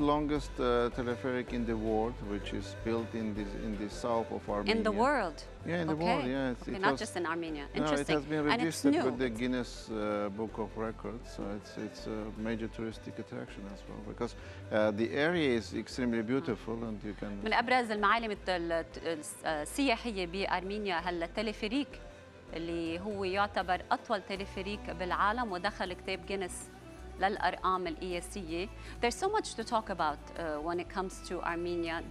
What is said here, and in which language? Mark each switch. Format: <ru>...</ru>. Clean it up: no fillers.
<en>longest telepheric in the world, which is built in the south of Armenia. In the world. Yeah, in the world. Yeah, not just in Armenia. Interesting. No, it has been registered with the Guinness Book of Records, so it's a major touristic attraction as well, because the area is extremely beautiful, and you can.</en> <ar>من أبرز المعالم السياحية بأرمينيا هالتلفريك اللي هو يعتبر أطول تلفريك بالعالم ودخل كتاب جينيس للأرقام القياسية.</ar> <en>There's so much to talk about when it comes to Armenia.</en>